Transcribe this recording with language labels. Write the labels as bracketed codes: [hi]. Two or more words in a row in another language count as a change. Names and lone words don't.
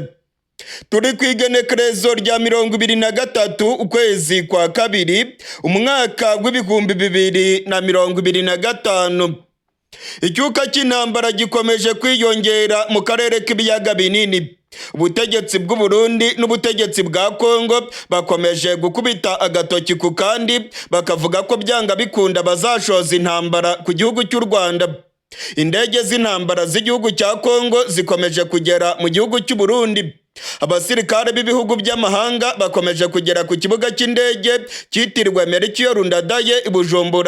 [rw] Turi kwigenekerezo rya 23 ukwezi kwa kabiri umwaka w'ibihumbi 2025. Icyuka cy'intambara gikomeje kwiyongera mu karere k'ibiyaga binini. Ubutegetsi bw'u Burundi n'ubutegetsi bwa Congo bakomeje gukubita agatoki ku kandi bakavuga ko byanga bikunda bazashoza intambara ku gihugu cy'u Rwanda. Indege z'intambara z'igihugu cya Congo zikomeje kugera mu gihugu cy'u Burundi. Abasirikare b'ibihugu by'amahanga bakomeje kugera ku kibuga cy'indege cyitiriwe Melchior Ndadaye i Bujumbura.